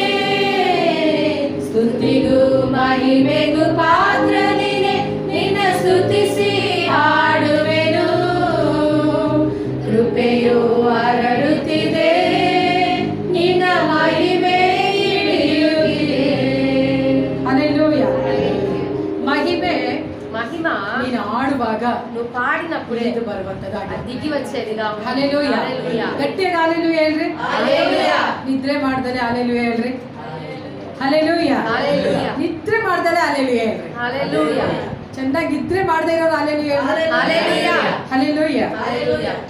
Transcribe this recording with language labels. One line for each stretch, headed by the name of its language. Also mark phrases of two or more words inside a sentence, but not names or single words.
Kannada: ಸ್ತುತಿಗೂ ಮಹಿಮೆಗೂ ಪಾತ್ರ ನೀನೆ, ನಿನ್ನ ಸ್ತುತಿಸಿ ಹಾಡುವೆನು. ಕೃಪೆಯು ಹರಡುತ್ತಿದೆ, ನಿನ್ನ ಮಹಿಮೆ ಇಳಿಯುತ್ತಿದೆ. ಹಲ್ಲೆಲೂಯಾ. ಮಹಿಮೆ
Telugu: మహిమ
Kannada: ನೀನು ಆಡುವಾಗ
Telugu: నువ్వు పాడినప్పుడే
Kannada: ಇಳಿದು ಬರುವಂತದ್ದಾಗಿದೆ.
Telugu: అది దిగి వచ్చేదిగా ఉంది.
Kannada: ಹಲ್ಲೆಲೂಯಾ.
Telugu: హల్లెలూయా.
Kannada: ಗಟ್ಟಿಯಾಗಿ ಹಲ್ಲೆಲೂಯಾ ಹೇಳ್ರಿ.
Telugu: హల్లెలూయా.
Kannada: ನಿದ್ರೆ ಮಾಡ್ದಲೆ ಹಲ್ಲೆಲೂಯಾ ಹೇಳ್ರಿ. ಹಲ್ಲೆಲೂಯಾ.
Telugu: హల్లెలూయా.
Kannada: ನಿದ್ರೆ ಮಾಡ್ದಲೆ ಹಲ್ಲೆಲೂಯಾ ಹೇಳ್ರಿ.
Telugu: హల్లెలూయా.
Kannada: ಚೆನ್ನಾಗಿ ಇದ್ರೆ ಮಾಡದೇ ಇರೋರು ಹಲ್ಲೆಲೂಯಾ ಹೇಳ್ರಿ.
Telugu: హల్లెలూయా.
Kannada: ಹಲ್ಲೆಲೂಯಾ.
Telugu: హల్లెలూయా.